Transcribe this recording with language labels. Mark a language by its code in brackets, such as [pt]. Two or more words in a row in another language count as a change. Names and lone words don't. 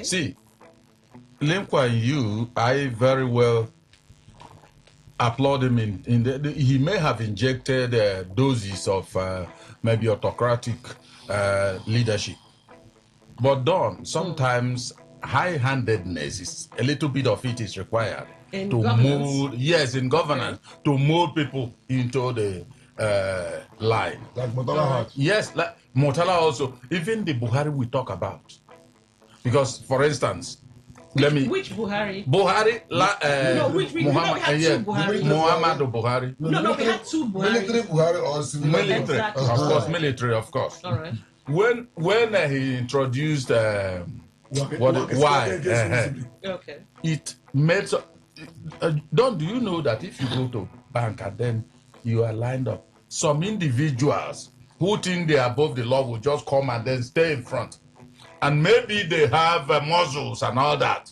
[en] See, Lee Kuan Yew, I very well applaud him he may have injected doses of maybe autocratic leadership. But Don, sometimes high-handedness is a little bit of it is required in to governance? mold, yes, in governance, to mold people into the line. Like Murtala had. Yes, like Murtala also. Even the Buhari we talk about, because for instance, which Buhari? Buhari, Muhammad, we had two Buhari. Muhammadu Buhari. No, we had two Buhari. Military Buhari or civil military, exactly. Of course, military, of course. All right. When he introduced okay, it made do you know that if you go to bank and then you are lined up, some individuals who think they are above the law will just come and then stay in front, and maybe they have muscles and all that.